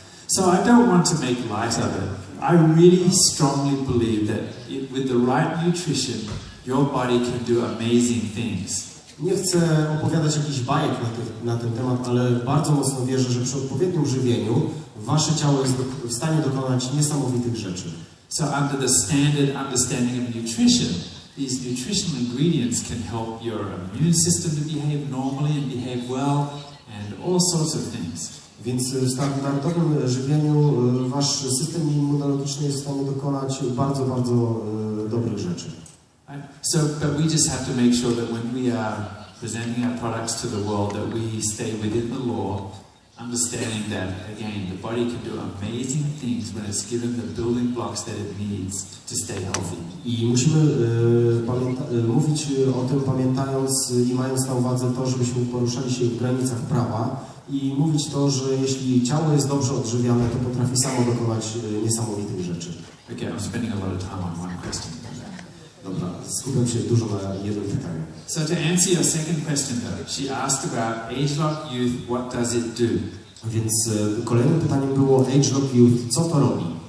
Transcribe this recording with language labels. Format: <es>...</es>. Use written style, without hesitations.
<en>So I don't want to make light of it. I really strongly believe that with the right nutrition, your body can do amazing things.</en> <pl>Nie chcę opowiadać jakichś bajek na ten temat, ale bardzo mocno wierzę, że przy odpowiednim żywieniu wasze ciało jest w stanie dokonać niesamowitych rzeczy.</pl> <en>So under the standard understanding of nutrition, these nutritional ingredients can help your immune system to behave normally and behave well and all sorts of things.</en> <pl>Więc w standardowym żywieniu wasz system immunologiczny jest w stanie dokonać bardzo, bardzo dobrych rzeczy.</pl> <en>So, but we just have to make sure that when we are presenting our products to the world, that we stay within the law, understanding that, again, the body can do amazing things when it's given the building blocks that it needs to stay healthy.</en> <pl>I musimy mówić o tym, pamiętając i mając na uwadze to, żebyśmy poruszali się w granicach prawa i mówić to, że jeśli ciało jest dobrze odżywiane, to potrafi samo dokonać niesamowitych rzeczy.</pl> <en>Okay, I'm spending a lot of time on one question.</en> <pl>Dobra, skupiam się dużo na jednym pytaniu.</pl> <en>So to answer your second question though, she asked about age-lock youth, what does it do?</en> <pl>Więc kolejnym pytaniem było age-lock youth, co to robi?</pl>